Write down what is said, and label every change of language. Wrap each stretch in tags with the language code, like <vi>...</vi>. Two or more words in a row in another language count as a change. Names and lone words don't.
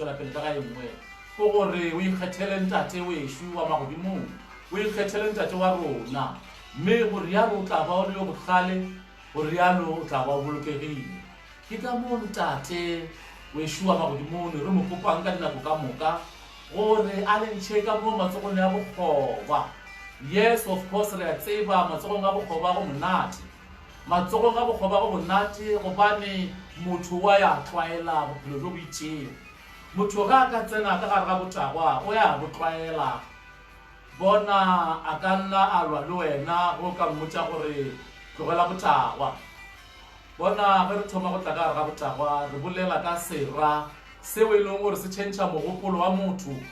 <nso>tšwela pele ka ga engwe ko gore o ikgethele ntate wešo wa magodimong o ikgethele ntate wa rona mme gore yalo o tla ba o le yo bohlale gore yalo o tla ba o bolokegile ke ka moo ntate wešo wa magodimong re mo kopang ka dinako ka moka gore a lentšhe ka moo matsogong ya bokgoba</nso> <en>yes of course</en> <nso>re a tseba matsogong a bokgoba go monate matsogong a bokgoba go monate gobane motho wa ya tlwaela bophelo jo bo itšego motho ga a ka tsena ka gare ga botagwa o ya botlwaela bona a ka nna a lwa le wena go ka mmotša gore tlogela botagwa bona ge re thoma go tla ka gare ga botagwa re bolela ka sera seo e leng gore se tšhentšha mogopolo wa motho</nso>